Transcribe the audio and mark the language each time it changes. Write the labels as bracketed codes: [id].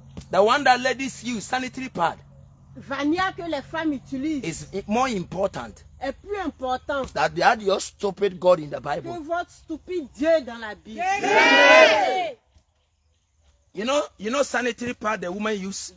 [en] The one that ladies use, sanitary pad, [fr] Vania que les femmes utilisent [en] is more important [fr] est plus important [en] than that your stupid God in the [fr] que [en] Bible. [fr] votre stupide Dieu dans la Bible. [en] You know sanitary pad the women use?